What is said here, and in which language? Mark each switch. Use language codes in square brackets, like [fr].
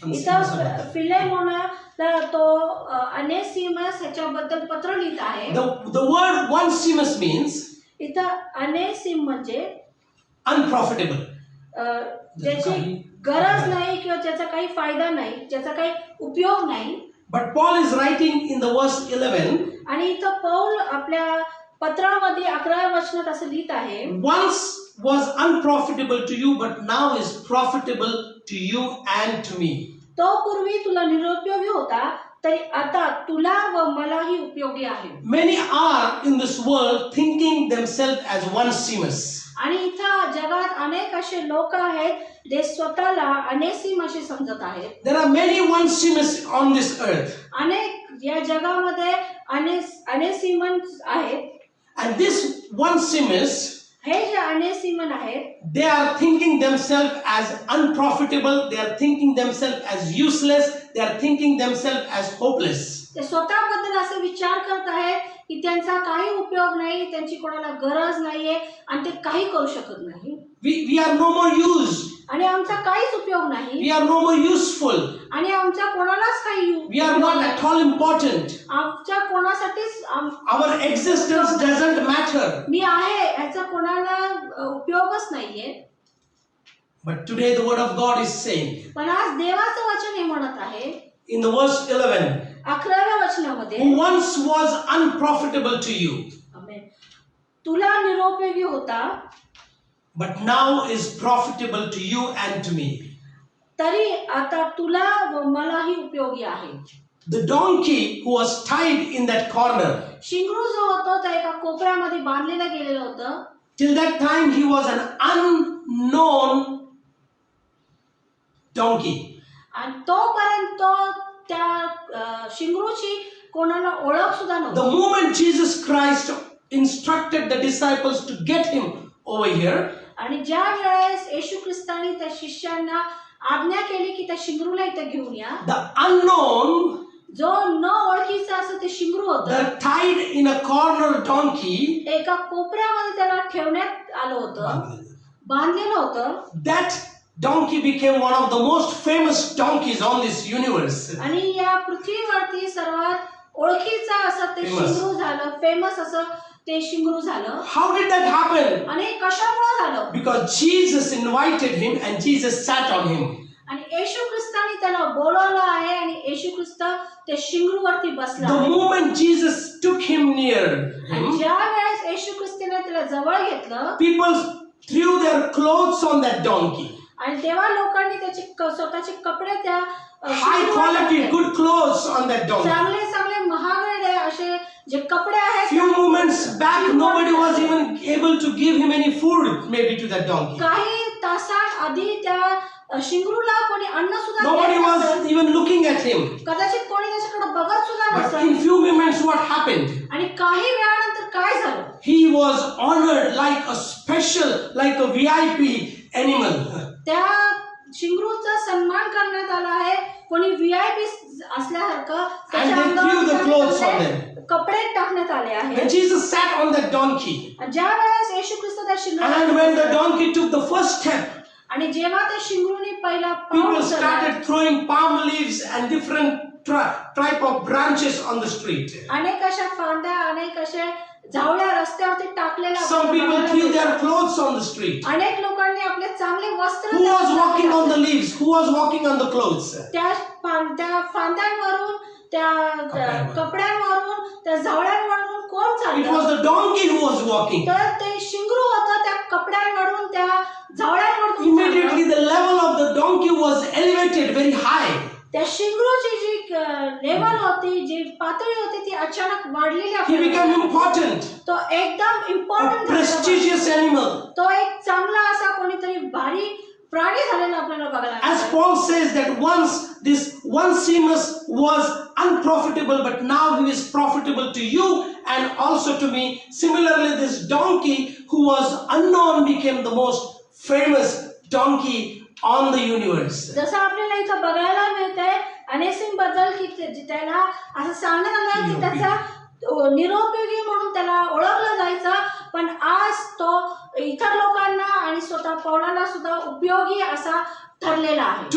[mr] इथं फिलेमोनाला तो अनेसिमस ह्याच्याबद्दल पत्र लिहित आहे. [en] The word Onesimus means [mr] इथं अनेसिम म्हणजे [en] unprofitable. [mr] ज्याची गरज नाही किंवा ज्याचा काही फायदा नाही, ज्याचा काही उपयोग नाही. [en] But Paul is writing in the verse 11. [mr] आणि इथं पौल आपल्या पत्रामध्ये 11व्या वचनात असं लिहित आहे. [en] Once was unprofitable to you, but now is profitable to you and to me. [mr] तो पूर्वी तुला निरुपयोगी होता, तरी आता तुला व मलाही उपयोगी आहे. [en] Many are in this world thinking themselves as Onesimus. [mr] आणि इथं जगात अनेक असे लोक आहेत जे स्वतःला अनेसिम असे समजत आहेत. [en] There are many Onesimus on this earth. [mr] अनेक या जगामध्ये अनेसिमन्स आहेत. [en] And this Onesimus, [mr] हे जे अनेसिमन आहेत, [en] they are thinking themselves as unprofitable, they are thinking themselves as useless, they are thinking themselves as hopeless. [mr] ते स्वतःबद्दल असे विचार करत आहेत की त्यांचा काही उपयोग नाही, त्यांची कोणाला गरज नाहीये आणि ते काही करू शकत नाही. [en] We are no more used. [mr] आणि आमचा काहीच उपयोग नाही. [en] We are no more useful. [mr] आणि आमच्या कोणालाच काही [en] We are not at all important. [mr] आमच्या कोणासाठीच [en] Our existence doesn't matter. [mr] मी आहे याचा कोणाला उपयोगच नाहीये. [en] But today the word of God is saying, [mr] पण आज देवाचं वचन हे म्हणत आहे [en] in the verse 11, [mr] 11व्या वचनामध्ये, [en] who once was unprofitable to you, [mr] आमेन, तुला निरुपयोगी होता, [en] but now is profitable to you and to me. [mr] तरी आता तुला व मलाही उपयोगी आहे. [en] The donkey who was tied in that corner, [mr] शिंगरू जो होता त्या एका कोपऱ्यामध्ये बांधलेला गेलेलं होतं. [en] till that time he was an unknown donkey. [mr] आणि तोपर्यंत त्या शिंगरूची कोणाला ओळख सुद्धा नव्हती. [en] The moment Jesus Christ instructed the disciples to get him over here, [mr] आणि ज्या वेळेस येशू ख्रिस्ताने त्या शिष्यांना आज्ञा केली की त्या शिंगरूला इथे घेऊन या, [en] the unknown, [mr] जो न ओळखीचा असं ते शिंगरू होतं, [en] the tied in a corner donkey, [mr] एका कोपऱ्यामध्ये त्याला ठेवण्यात आलं होतं, बांधलेलं होतं. [en] that donkey became one of the most famous donkeys on this universe. [mr] आणि या पृथ्वीवरती सर्वात ओळखीचा असं ते शिंगरू झालं, फेमस असं ते शिंगरू झालं. [en] How did that happen? [mr] आणि कशामुळे झालं? [en] Because Jesus invited him and Jesus sat on him. [mr] आणि येशू ख्रिस्ताने त्याला बोलावलं आहे आणि येशू ख्रिस्त ते शिंगरूवरती बसला. [en] The moment Jesus took him near [mr] आणि [en] him, [mr] ज्या वेळेस येशू ख्रिस्ताने त्याला जवळ घेतलं, [en] people threw their clothes on that donkey. [mr] आणि तेव्हा लोकांनी त्याचे स्वतःचे कपडे त्या [en] High quality, good clothes on that donkey. [mr] चांगले चांगले महागडे असे जे कपडे आहेत. [en] Few moments back, nobody was even able to give him any food, maybe to that donkey. [mr] काही तासात आधी त्या शिंगरूला कोणी अन्न सुद्धा [en] Nobody was even looking at him. [mr] कदाचित कोणी त्याच्याकडे बघत सुद्धा [en] But [mr] नसेल. [en] in few moments, what happened? [mr] आणि काही वेळानंतर काय झालं? [en] He was honored like a special, like a VIP animal. [mr] त्या शिंगरूचा सन्मान करण्यात आला आहे, कोणी व्हीआयपी असल्यासारखं त्याच्या अंगावर कपडे टाकण्यात आले आहेत. [en] And Jesus sat on that donkey. [mr] ज्या वेळेस येशू ख्रिस्त त्या शिंगरूवर, [en] And when the donkey took the first step, [mr] आणि जेव्हा त्या शिंगरूने पहिला पाऊल [en] people [mr] उचलला, [en] started throwing palm leaves and different type of branches on the street. [mr] अनेक अशा फांद्या, अनेक अशा झावळ्या रस्त्यावरती टाकलेल्या [en] Some people threw their clothes on the street. [mr] अनेक लोकांनी आपले चांगले वस्त्र [en] Who was walking on the leaves? Who was walking on the clothes? [mr] त्या फांद्यांवरून, त्या कपड्यांवरून, त्या झावळ्यांवरून कोण [en] It [mr] चाललं? [en] was the donkey who was walking. [mr] तर ते शिंगरू होतं त्या कपड्यांवरून, त्या झावळ्यांवरून. [en] Immediately the level of the donkey was elevated very high. [mr] त्या शिंगरूची जी लेवल होती, जी पातळी होती, ती अचानक वाढलेली [en] He became important. [mr] तो एकदम [en] A important, prestigious animal. [mr] तो एक चांगला असा कोणीतरी भारी प्राणी झालेला आपल्याला बघायला [en] As [mr] मिळतो. [en] Paul says that once this Onesimus was unprofitable, but now he is profitable to you and also to me. Similarly, this donkey who was unknown became the most famous donkey on the universe. [mr] जसं आपल्याला इथं बघायला मिळतंय अनेसिम बद्दल की त्याला असं सांगण्यात आलं की त्याचा निरुपयोगी म्हणून त्याला ओळखलं जायचं, पण आज तो इतर लोकांना आणि स्वतः पौलाला सुद्धा उपयोगी असा ठरलेला आहे.